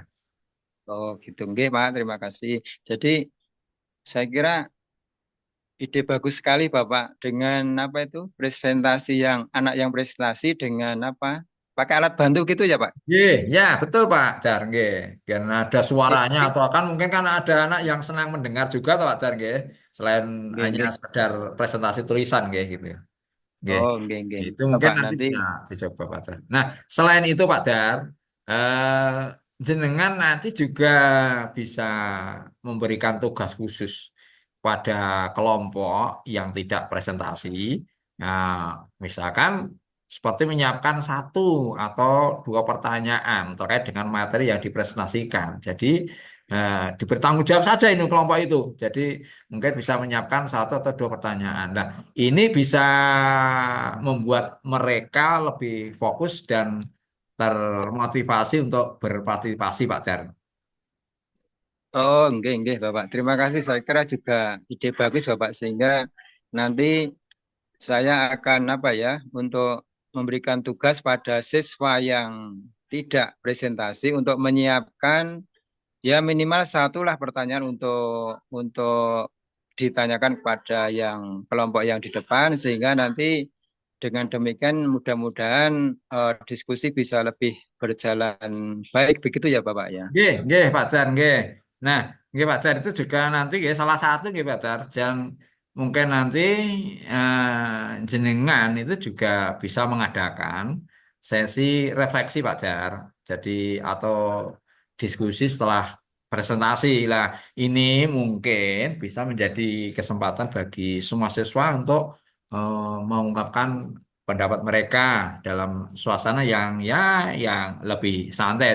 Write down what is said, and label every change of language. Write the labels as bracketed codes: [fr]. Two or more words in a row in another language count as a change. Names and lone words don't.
[id] Oh gitu nggih Pak, terima kasih. Jadi saya kira ide bagus sekali Bapak dengan apa itu presentasi yang anak yang presentasi dengan apa pakai alat bantu gitu ya Pak. Nggih, ya betul Pak Dar, nggih. Karena ada suaranya Nggih, atau kan mungkin kan ada anak yang senang mendengar juga toh, Pak Dar, nggih. Selain nggih, hanya nggih. sekedar presentasi tulisan nggih gitu. Nggih. Oh nggih, nggih. Itu mungkin Bapak nanti nanti bisa dicoba Pak Dar. Nah, selain itu Pak Dar, jenengan nanti juga bisa memberikan tugas khusus pada kelompok yang tidak presentasi. Nah, misalkan seperti menyiapkan satu atau dua pertanyaan terkait dengan materi yang dipresentasikan. Jadi, diberi tanggung jawab saja ini kelompok itu. Jadi, mungkin bisa menyiapkan satu atau dua pertanyaan. Nah, ini bisa membuat mereka lebih fokus dan termotivasi untuk berpartisipasi, Pak Jar. oh nggih, nggih Bapak. Terima kasih saya kira juga ide bagus Bapak sehingga nanti saya akan apa ya untuk memberikan tugas pada siswa yang tidak presentasi untuk menyiapkan ya minimal satu lah pertanyaan untuk ditanyakan kepada yang kelompok yang di depan sehingga nanti dengan demikian mudah-mudahan diskusi bisa lebih berjalan baik begitu ya Bapak ya. Nggih, nggih, Pak Jar, nggih. Nah, nggih Pak Jar itu juga nanti nggih salah satu nggih Pak Jar. Jangan mungkin nanti jenengan itu juga bisa mengadakan sesi refleksi Pak Jar. Jadi atau diskusi setelah presentasi lah. Ini mungkin bisa menjadi kesempatan bagi semua siswa untuk mengungkapkan pendapat mereka dalam suasana yang ya yang lebih santai.